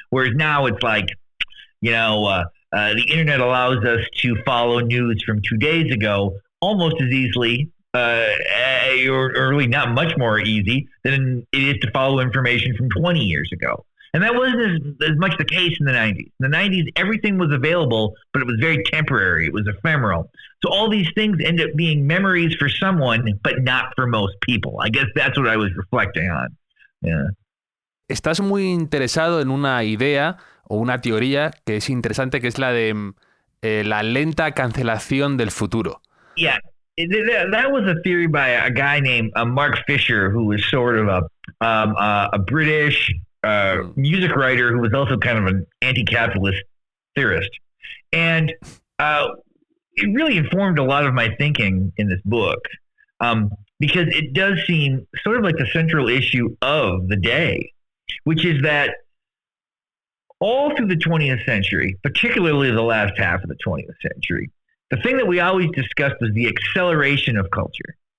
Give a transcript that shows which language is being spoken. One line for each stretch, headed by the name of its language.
English: Whereas now it's like, you know, the internet allows us to follow news from 2 days ago almost as easily, or really not much more easy than it is to follow information from 20 years ago. And that wasn't as much the case in the 90s. In the 90s, everything was available, but it was very temporary. It was ephemeral. So all these things end up being memories for someone, but not for most people. I guess that's what I was reflecting on. Yeah.
Spanish: Estás muy interesado en una idea o una teoría que es interesante, que es la de la lenta cancelación del futuro.
English: Yeah, that was a theory by a guy named Mark Fisher, who was sort of a British music writer who was also kind of an anti-capitalist theorist. And it really informed a lot of my thinking in this book, because it does seem sort of like the central issue of the day, which is that all through the 20th century, particularly the last half of the 20th century, the thing that we always discussed was the acceleration of culture.